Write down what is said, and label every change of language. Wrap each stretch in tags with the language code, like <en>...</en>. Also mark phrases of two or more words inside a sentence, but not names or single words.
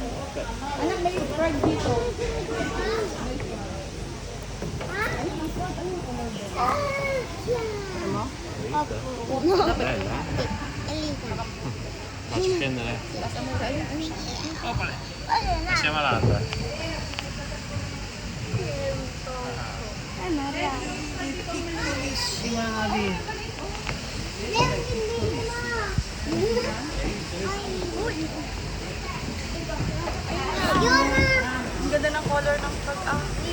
<tl>Anak, may fried dito.</tl> <it>Faccio scendere. Passiamo all'altra.</it> <tl>Ang ganda ng color ng pag</tl>